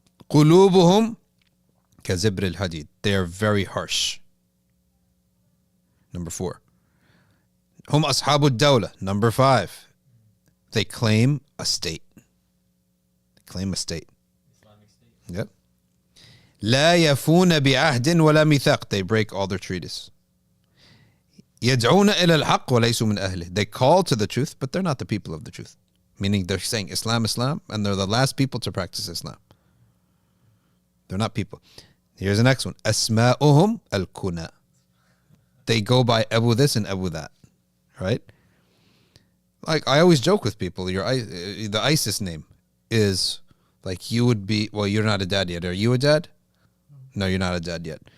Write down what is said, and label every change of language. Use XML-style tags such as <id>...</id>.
<ar>قلوبهم كزبر الحديد.</ar> <en>They are very harsh. Number 4.</en> <ar>هم أصحاب الدولة.</ar> <en>Number 5. They claim a state. Islamic state. Yep.</en> <ar>لا يفون بعهد ولا ميثاق.</ar> <en>They break all their treaties.</en> <ar>يدعون إلى الحق وليسوا من أهله.</ar> <en>They call to the truth, but they're not the people of the truth. Meaning they're saying Islam, Islam, and they're the last people to practice Islam. They're not people. Here's the next one.</en> <ar>أسماؤهم الكنى.</ar> <en>They go by Abu this and Abu that. Right? Like I always joke with people, the ISIS name is like you would be, well, you're not a dad yet. Are you a dad? No, you're not a dad yet.</en>